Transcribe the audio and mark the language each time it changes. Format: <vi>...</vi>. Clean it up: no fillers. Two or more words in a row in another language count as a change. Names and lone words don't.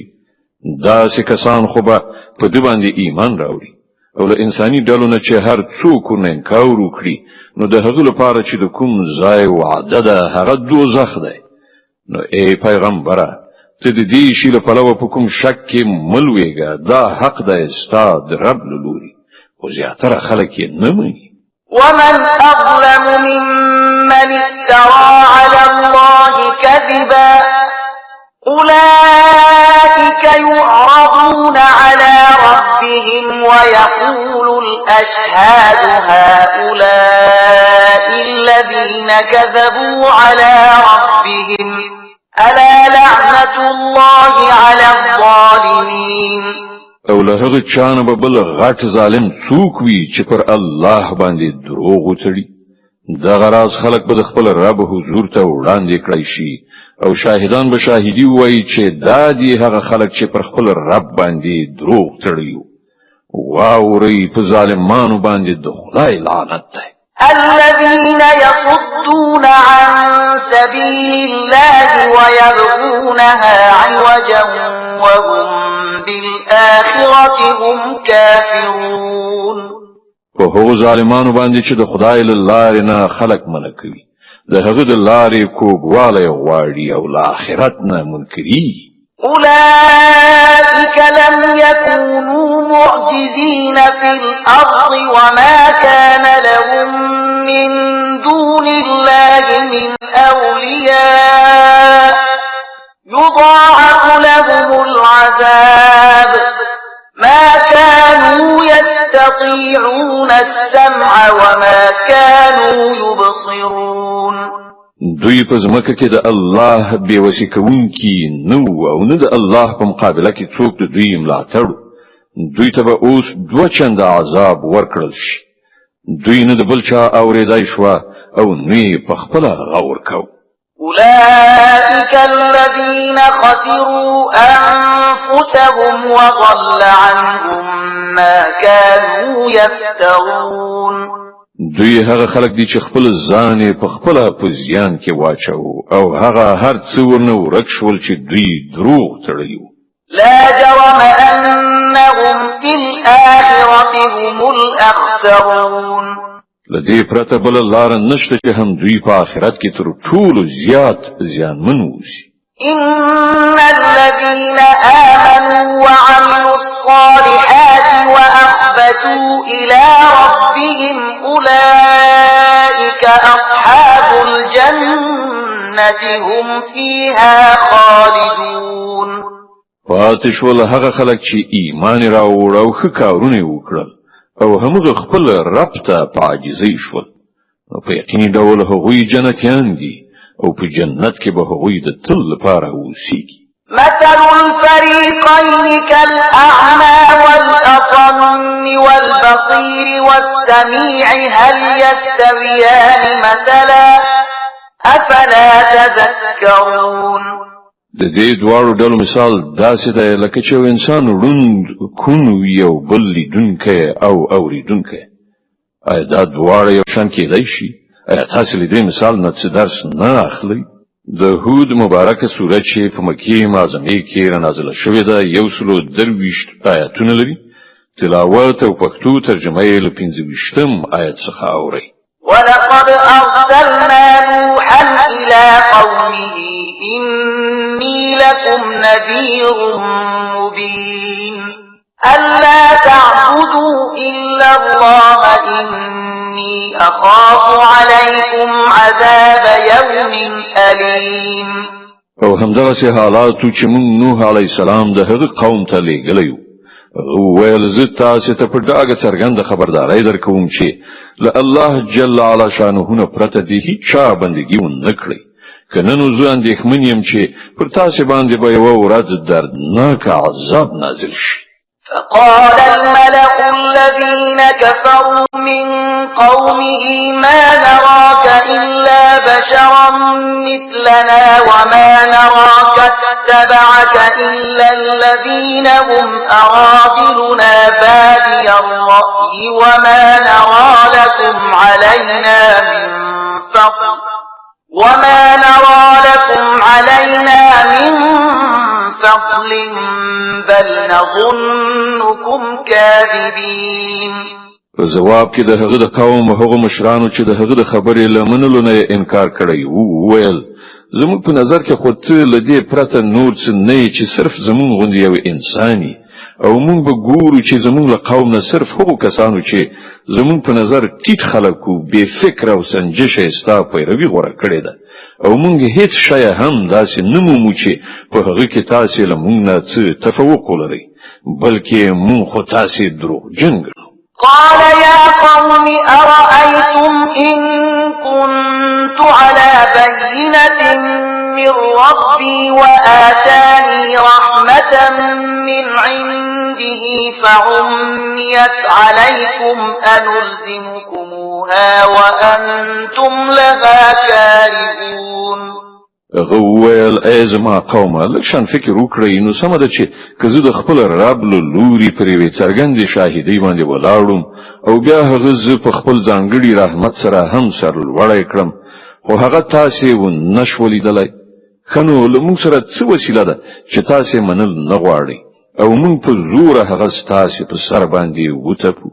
<ps>داسې کسان خو به په ده باندې ایمان راوړي او له انساني ډلو نه چې هر څوک ورنه انکار وکړي نو د هغه لپاره چې د کوم ځای وعده ده هغه دوزخ دی. نو ای پیغمبره ته د دې شي له پلوه په کوم شک کې مه لویږه، دا حق دی ستا د رب له لوري خو زیاتره خلک یې نه مني.</ps> <ar>ومن أظلم ممن افترى على الله كذبا أولئك يعرضون على ربهم ويقول الأشهاد هؤلاء الذين كذبوا على ربهم ألا لعنة الله على الظالمين.</ar> <ps>او له هغه چانه به بل غټ ظالم څوک وي چې پر الله باندې دروغ وتړي. دغه راز خلک به د خپل رب حضور ته وړاندې کړی شي او شاهدان به شاهدي وایي چې دا دي هغه خلک چې پر خپل رب باندې دروغ تړي. واوري په ظالمانو باندې د خدای لعنت دی.</ps> <ar>الذين يصدون عن سبيل الله ويبغونها عوجا وهم بالآخرة هم كافرون.</ar> <ps>په هغو ظالمانو باندې چې د خدای له لارې نه خلک منع کوي، د هغه د لارې کوږوالی غواړي او له آخرت نه منکري.</ps> <ar>أولئك لم يكونوا معجزين في الأرض وما كان لهم من دون الله من أولياء يضاعف لهم العذاب ما كانوا يستطيعون السمع وما كانوا يبصرون.</ar> <ps>دوی په ځمکه کې د الله بېوسي کوونکي نو او نه د الله په مقابله کې څوک د دوی ملاتړ. دوی ته به اوس دوه چنده عذاب ورکړل شي. دوی نه د بل چا اورېدای شوه او نه یې په خپله غور کو.</ps> <ar>أولئك الذين خسروا أنفسهم وضل عنهم ما كانوا يفترون.</ar> <ps>دوی هغه خلک دي چې خپل ځان په خپل په زیان کې واچو او هغه هر څه ورنه ورک شول چې دوی دروغ تړي.</ps> <ar>لا جرم أنهم في الآخرة هم الأخسرون.</ar> <ps>لدې پرته بل لار نشته چې هم دوی په آخرت کې تر ټولو زیات زیانمن وشي.</ps> <ar>إن الذين آمنوا وعملوا الصالحات وأخبتوا إلى ربهم أولئك أصحاب الجنة هم فيها خالدون.</ar> <ps>پاتې شول هغه خلک چې ایمان راوړ او ښه کارونه وکړل او همغه خپل رب ته په عاجزۍ شول نو په یقیني ډول هغوی جنتیان دي او په جنت کې به هغوی د تل لپاره اوسیږي.</ps> <ar>مثل الفريقين كالأعمى والأصم والبصير والسميع هل يستويان مثلا أفلا تذكرون.</ar> <ps>د دې دواړو ډلو مثال داسې دی لکه چې انسان روند کون وي او بل لیدونکی او اوریدونکی. آیا دا دواړه یو شان کېدای شي؟ آیا تاسو له دې مثال نه څه درس نه اخلئ؟ د هود مبارکه سوره چې په مکې معظمه کې نازله شوې ده 123 آیاتونه لري. تلاوت او پښتو ترجمه یې له 15 آیت څخه اورئ.</ps> <ar>ولقد أرسلنا نوحا إلى قومه إني لكم نذير مبين ألا تعبدوا إلا الله إني أخاف عليكم عذاب يوم أليم.</ar> <ps>او همدغسې حالاتو چې موږ نوح</ps> <ar>علیه السلام</ar> <ps>د هغه قوم ته لېږلی وو ویل زه تاسې ته په ډاګه څرګنده خبرداری درکوم چې له الله</ps> <ar>جل علا شانه</ar> <ps>نه پرته د هیڅ چا بندګي ونه کړئ که نه نو زه اندېښمن یم چې پر تاسې باندې به یوه ورځ دردناک عذاب نازل شي.</ps> <ar>فقال الملأ الذين كفروا من قومه ما نراك إلا بشرا مثلنا وما نراك اتبعك إلا الذين هم أراذلنا بادي الرأي وما نرى لكم علينا من فضل بل نظنكم كاذبين.</ar> <ps>جواب کې د هغه د قوم هغه مشرانو چې د هغه د خبرې لمنلو نه انکار کړی وو ویل زموږ په نظر کې خو ته له دې پرته نور څه نه چې صرف زموږ غوندې یو انساني او موږ به ګورو چې زموږ له قوم نه صرف هغو کسانو چې زموږ په نظر ټیټ خلک وو بې فکره او سنجشه یې ستا پیروي غوره کړې ده او موږ هیڅ شی هم داسې نه مومو چې په هغه کې تاسې له موږ نه څه تفوق ولرئ بلکې موږ خو تاسې دروغجن ګڼو.</ps> <ar>قال يا قوم أرأيتم إن كنت على بينة من ربي وآتاني رحمة من عنده فعميت عليكم أنلزمكموها وأنتم لها كارهون.</ar> <ps>غویل ای زما قومه لکشان فکر وکړئ نو سمه ده چې که زه د خپل رب له لوري پر یوې څرګندې شاهدۍ باندې ولاړم او بیا هغه زه په خپل ځانګړي رحمت سره هم سرلوړی کړم خو هغه تاسې ونه شو لیدلی ښه نو له موږ سره څه وسیله ده چې تاسې منل نه غواړئ او موږ په زوره هغه ستاسې په سر باندې وتپو.</ps>